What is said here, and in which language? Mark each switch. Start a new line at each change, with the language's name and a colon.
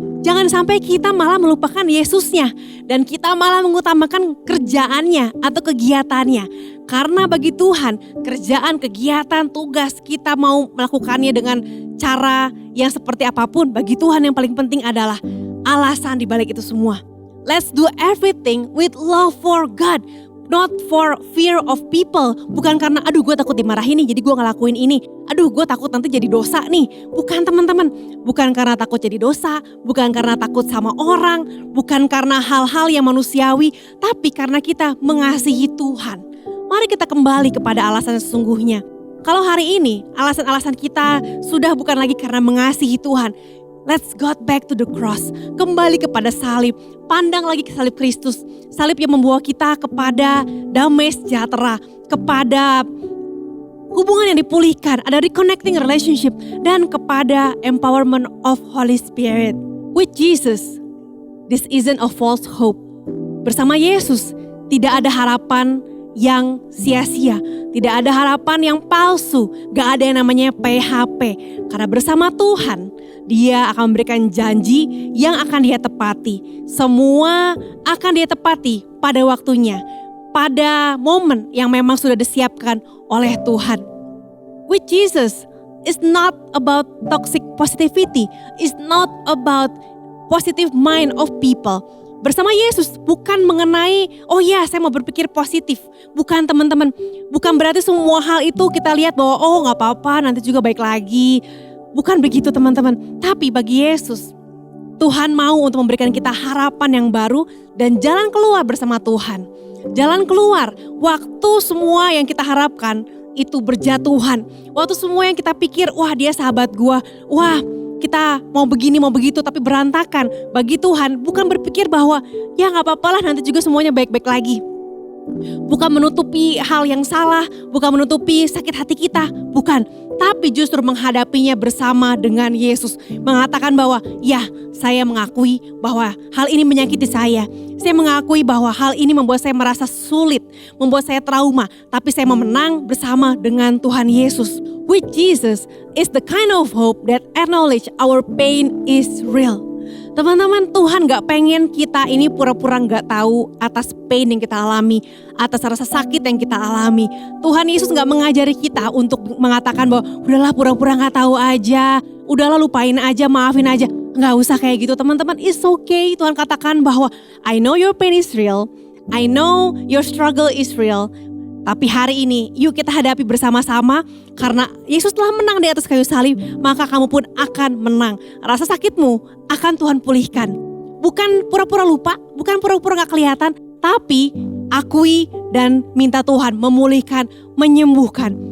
Indonesian: Jangan sampai kita malah melupakan Yesusnya dan kita malah mengutamakan kerjaannya atau kegiatannya. Karena bagi Tuhan, kerjaan, kegiatan, tugas kita mau melakukannya dengan cara yang seperti apapun, bagi Tuhan yang paling penting adalah alasan di balik itu semua.
English: Let's do everything with love for God, not for fear of people.
Indonesian: Bukan karena aduh gue takut dimarahin nih jadi gue ngelakuin ini. Aduh gue takut nanti jadi dosa nih. Bukan teman-teman, bukan karena takut jadi dosa, bukan karena takut sama orang, bukan karena hal-hal yang manusiawi, tapi karena kita mengasihi Tuhan. Mari kita kembali kepada alasan sesungguhnya. Kalau hari ini alasan-alasan kita sudah bukan lagi karena mengasihi Tuhan,
English: let's go back to the cross.
Indonesian: Kembali kepada salib. Pandang lagi ke salib Kristus. Salib yang membawa kita kepada damai sejahtera. Kepada hubungan yang dipulihkan. Ada
English: reconnecting relationship.
Indonesian: Dan kepada
English: empowerment of Holy Spirit. With Jesus, this isn't a false hope.
Indonesian: Bersama Yesus, tidak ada harapan yang sia-sia. Tidak ada harapan yang palsu. Gak ada yang namanya PHP. Karena bersama Tuhan, Dia akan memberikan janji yang akan Dia tepati. Semua akan Dia tepati pada waktunya. Pada momen yang memang sudah disiapkan oleh Tuhan.
English: With Jesus, it's not about toxic positivity. It's not about positive mind of people.
Indonesian: Bersama Yesus bukan mengenai, oh ya saya mau berpikir positif. Bukan teman-teman, bukan berarti semua hal itu kita lihat bahwa oh gak apa-apa nanti juga baik lagi. Bukan begitu teman-teman. Tapi bagi Yesus, Tuhan mau untuk memberikan kita harapan yang baru dan jalan keluar bersama Tuhan. Jalan keluar, waktu semua yang kita harapkan itu berjatuhan. Waktu semua yang kita pikir, wah dia sahabat gua, wah kita mau begini mau begitu tapi berantakan. Bagi Tuhan bukan berpikir bahwa ya gak apa-apa lah nanti juga semuanya baik-baik lagi. Bukan menutupi hal yang salah, bukan menutupi sakit hati kita, bukan. Tapi justru menghadapinya bersama dengan Yesus. Mengatakan bahwa ya saya mengakui bahwa hal ini menyakiti saya. Saya mengakui bahwa hal ini membuat saya merasa sulit, membuat saya trauma. Tapi saya mau menang bersama dengan Tuhan Yesus.
English: With Jesus is the kind of hope that acknowledge our pain is real.
Indonesian: Teman-teman, Tuhan gak pengen kita ini pura-pura gak tahu atas pain yang kita alami, atas rasa sakit yang kita alami. Tuhan Yesus gak mengajari kita untuk mengatakan bahwa udahlah pura-pura gak tahu aja, udahlah lupain aja, maafin aja. Gak usah kayak gitu teman-teman,
English: it's okay.
Indonesian: Tuhan katakan bahwa
English: I know your pain is real, I know your struggle is real.
Indonesian: Tapi hari ini yuk kita hadapi bersama-sama karena Yesus telah menang di atas kayu salib, maka kamu pun akan menang. Rasa sakitmu akan Tuhan pulihkan. Bukan pura-pura lupa, bukan pura-pura gak kelihatan, tapi akui dan minta Tuhan memulihkan, menyembuhkan.